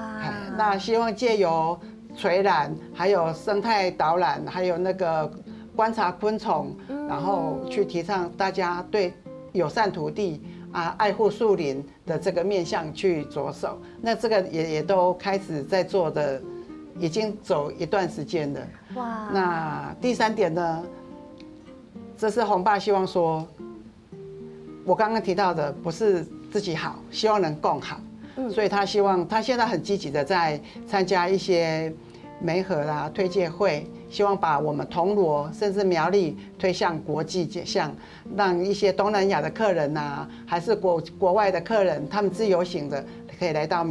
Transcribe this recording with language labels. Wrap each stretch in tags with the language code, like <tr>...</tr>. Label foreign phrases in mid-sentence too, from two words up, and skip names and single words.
<zh>那希望借由垂覽，還有生態導覽，還有那個觀察昆蟲，然後去提倡大家對友善土地愛護樹林的這個面向去着手。那這個也都開始在做的，已經走一段時間了。哇。那第3點呢，這是紅爸希望說，我剛剛提到的不是自己好，希望能共好。所以他希望他現在很積極的在參加一些媒合啦、推介會，希望把我們銅鑼甚至苗栗推向國際向，讓一些東南亞的客人啊，還是國外的客人，他們自由行的可以來到苗栗，來到銅鑼。</zh>